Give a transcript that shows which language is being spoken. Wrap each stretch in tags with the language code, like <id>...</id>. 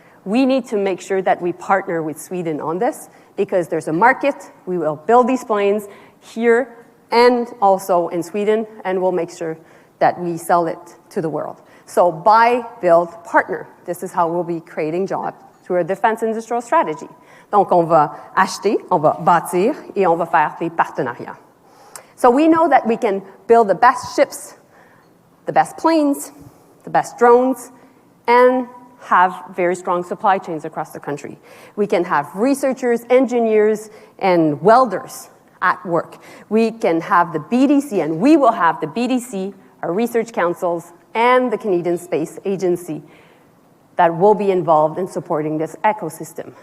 <en>We need to make sure that we partner with Sweden on this because there's a market. We will build these planes here and also in Sweden, and we'll make sure that we sell it to the world. So buy, build, partner. This is how we'll be creating jobs through a defense industrial strategy.</en> <fr>Donc on va acheter, on va bâtir, et on va faire des partenariats.</fr> <en>So we know that we can build the best ships, the best planes, the best drones, and have very strong supply chains across the country. We can have researchers, engineers, and welders at work. We can have the BDC, and we will have the BDC, our research councils, and the Canadian Space Agency that will be involved in supporting this ecosystem.</en>